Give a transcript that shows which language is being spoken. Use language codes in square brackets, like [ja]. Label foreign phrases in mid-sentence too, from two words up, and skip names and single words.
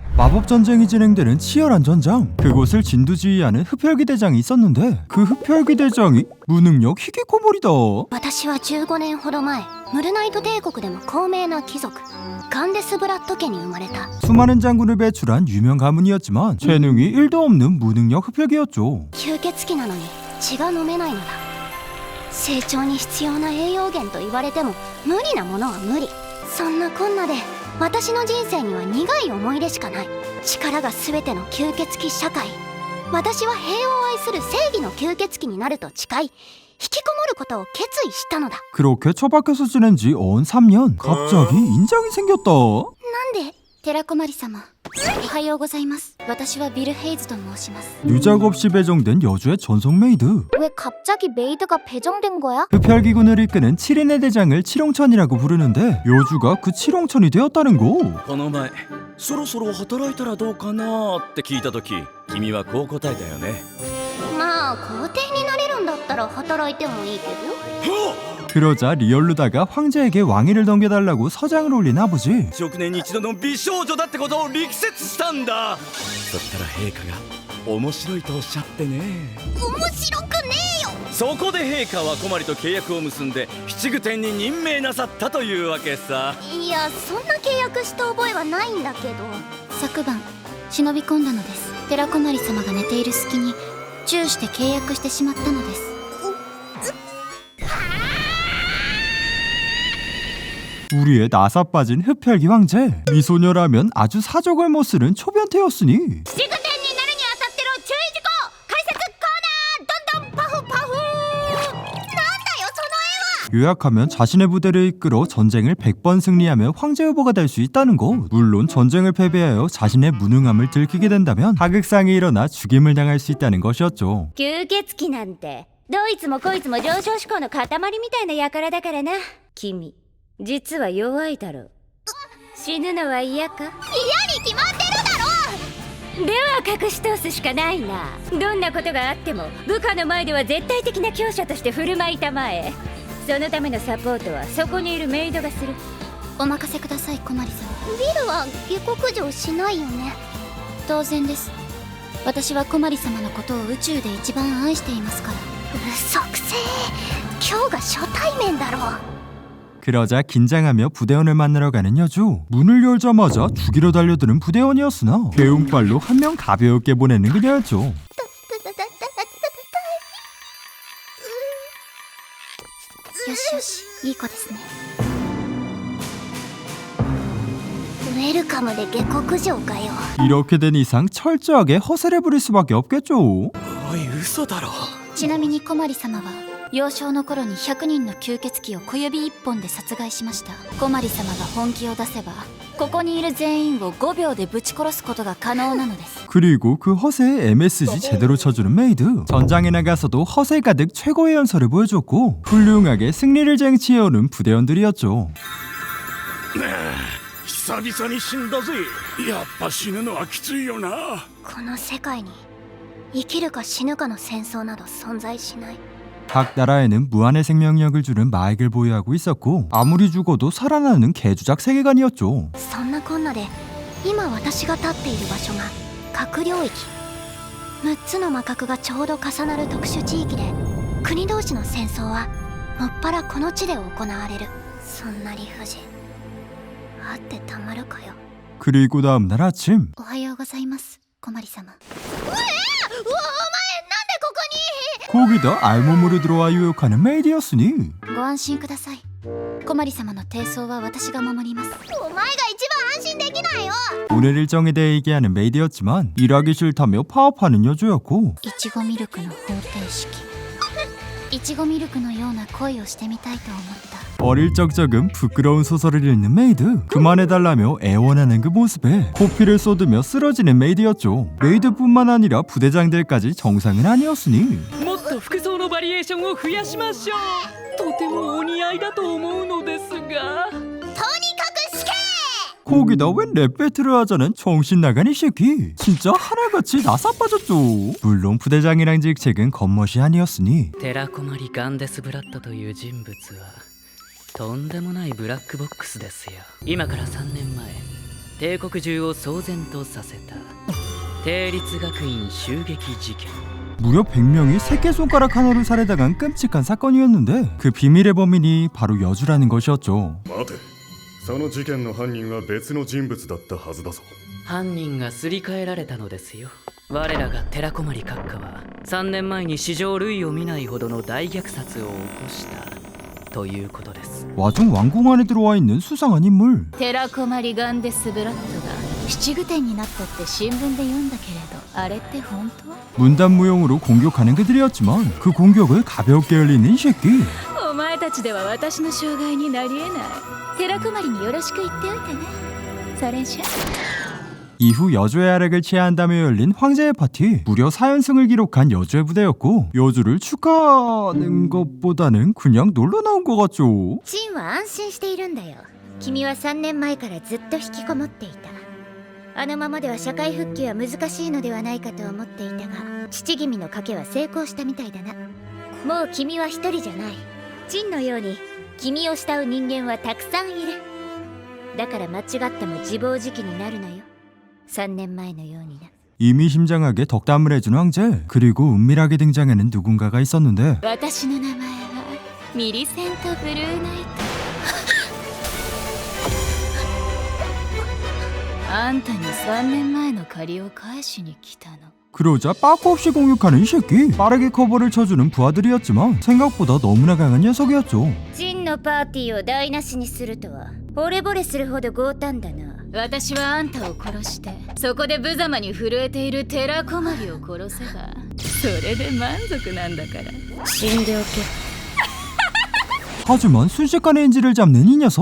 [ko] 마법 전쟁이 진행되는 치열한 전장. 그곳을 진두지휘하는 흡혈귀 대장이 있었는데 그 흡혈귀 대장이 무능력 히키코모리다. [ja] 私は15年ほど前ムルナイト帝国でも高名な貴族ガンデスブラッド家に生まれた。 [ko] 수많은 장군을 배출한 유명 가문이었지만 재능이 1도 없는 무능력 흡혈귀였죠. [ja] 吸血鬼なのに血が飲めないのだ。成長に必要な栄養源と言われても無理なものは無理。そんなこんなで私の人生には苦い思い出しかない。力が全ての吸血鬼社会。私は平和を愛する正義の吸血鬼になると誓い引きこもることを決意したのだ。 [ko] 그렇게 처박혀서 지낸 지 언 3년. 갑자기 인장이 생겼다. [ja] なんで？寺子丸様、おはようございます。私はビル・ヘイズと申します。 [ko] 유작 없이 배정된 여주의 전속 메이드. 왜 갑자기 메이드가 배정된 거야? 흡혈기군을 이끄는 7인의 대장을 칠홍천이라고 부르는데 여주가 그 칠홍천이 되었다는 거. [ja] この前そろそろ働いたらどうかなって聞いた時君はこう答えたよね。まあ皇帝になれるんだったら働いてもいいけど。 [ko] 그러자 리얼루다가 황제에게 왕위를 넘겨달라고 서장을 올린 아버지. [ja] 1億年に一度の美少女だってことを力説したんだ。そしたら陛下が面白いとおっしゃってね。面白くねえよ。そこで陛下は小鞠と契約を結んで七具天に任命なさったというわけさ。いやそんな契約した覚えはないんだけど。昨晩忍び込んだのです。寺子丸様が寝ている隙にチューして契約してしまったのです。 [ko] 우리의 나사 빠진 흡혈귀 황제. 미소녀라면 아주 사족을 못 쓰는 초변태였으니 [ja] 七具天になるにあたっての注意事項解説コーナーどんどんパフパフ。なんだよその絵は。 [ko] 요약하면 자신의 부대를 이끌어 전쟁을 100번 승리하며 황제 후보가 될 수 있다는 것. 물론 전쟁을 패배하여 자신의 무능함을 들키게 된다면 하극상이 일어나 죽임을 당할 수 있다는 것이었죠. [ja] 吸血鬼なんてどいつもこいつも上昇志向の塊みたいな輩だからな。君実は弱いだろう。死ぬのは嫌か？嫌に決まってるだろ。では隠し通すしかないな。どんなことがあっても部下の前では絶対的な強者として振る舞いたまえ。そのためのサポートはそこにいるメイドがする。お任せください小鞠さん。ビルは下克上しないよね。当然です。私は小鞠様のことを宇宙で一番愛していますから。嘘くせえ。今日が初対面だろ。 [ko] 그러자 긴장하며 부대원을 만나러 가는 여주. 문을 열자마자 죽이러 달려드는 부대원이었으나 배웅발로 한 명 가볍게 보내는 그녀였죠. [ja] よしよし、いい子ですね。ウェルカムで下克上かよ。 [ko] 이렇게 된 이상 철저하게 허세를 부릴 수밖에 없겠죠. [ja] おい嘘だろ。ちなみに小鞠様は幼少の頃に100人の吸血鬼を小指一本で殺害しました。小鞠様が本気を出せばここにいる全員を5秒でぶち殺すことが可能なのです。 [ko] 그리고 그 허세에 MSG 제대로 쳐주는 메이드. 전장에 나가서도 허세 가득 최고의 연설을 보여줬고 훌륭하게 승리를 쟁취해오는 부대원들이었죠. [ja] 久々に死んだぜ。やっぱ死ぬのはきついよな。この世界に生きるか死ぬかの戦争など存在しない。 [ko] 각 나라에는 무한의 생명력을 주는 마액을 보유하고 있었고 아무리 죽어도 살아나는 개주작 세계관이었죠. [ja] そんなこんなで今私が立っている場所が核領域。6つの魔核がちょうど重なる特殊地域で国同士の戦争はもっぱらこの地で行われる。そんな理不尽あってたまるかよ。 [ko] 그리고 다음날 아침. [ja] おはようございます小鞠様。 [ko] 거기다 알몸으로 들어와 유혹하는 메이드였으니 [ja] ご安心ください。小鞠様の低層は私が守ります。お前が一番安心できないよ。 [ko] 오늘 일정에 대해 얘기하는 메이드였지만 일하기 싫다며 파업하는 여주였고 [ja] いちごミルクの方程式。いちごミルクのような恋をしてみたいと思った。 [ko] 어릴 적 적은 부끄러운 소설을 읽는 메이드. 그만해달라며 애원하는 그 모습에 코피를 쏟으며 쓰러지는 메이드였죠. 메이드뿐만 아니라 부대장들까지 정상은 아니었으니 [ja] もっと服装のバリエーションを増やしましょう。とてもお似合いだと思うのですが。 [ko] 거기다 웬 랩 배틀을 하자는 정신나간 이 새끼. 진짜 하나같이 나사 빠졌죠. 물론 부대장이랑 직책은 겉멋이 아니었으니 [ja] 寺子丸ガンデスブラッドという人物はとんでもないブラックボックスですよ。今から3年前帝国中を騒然とさせた帝立学院襲撃事件 [ko] 무려 100명이 새끼손가락 하나로 살해당한 끔찍한 사건이었는데 그 비밀의 범인이 바로 여주라는 것이었죠. [ja] 待て、その事件の犯人は別の人物だったはずだぞ。犯人がすり替えられたのですよ。我らが寺駒閣下は3年前に史上類を見ないほどの大虐殺を起こしたということです。 [ko] 와중 왕궁 안에 들어와 있는 수상한 인물. [ja] 寺駒ガンデスブラッドが七具点になったって新聞で読んだけれどあれって本当？ [ko] 문단무용으로 공격하는 그들이었지만 그 공격을 가볍게 열리는 이 새끼. [ja] お前たちでは私の障害になり得ない寺駒によろしく言っておいてねそれじゃ [ko] 이후 여주의 활약을 취한 다음에 열린 황제의 파티. 무려 4연승을 기록한 여주의 부대였고 여주를 축하하는 것보다는 그냥 놀러 나온 것 같죠. [ja] ジンは安心しているんだよ君は3年前からずっと引きこもっていたあのままでは社会復帰は難しいのではないかと思っていたが父君の賭けは成功したみたいだなもう君は一人じゃないジンのように君を慕う人間はたくさんいるだから間違っても自暴自棄になるなよ3年前のようにな [ko] 이미 심장하게 덕담을 해준 황제. 그리고 은밀하게 등장하는 누군가가 있었는데 [ja] 私の名前はミリセント・ブルーナイトあんたに3年前の借りを返しに来たの [ko] 그러자 빠꾸 없이 공격하는 이 새끼. 빠르게 커버를 쳐주는 부하들이었지만 생각보다 너무나 강한 녀석이었죠. [ja] ジンのパーティーを台無しにするとは惚れ惚れするほど強胆だな私はあんたを殺してそこで無様に震えている寺駒を殺せばそれで満足なんだから死んでおけ [ko] 하지만 순식간에 인지를 잡는 이 녀석.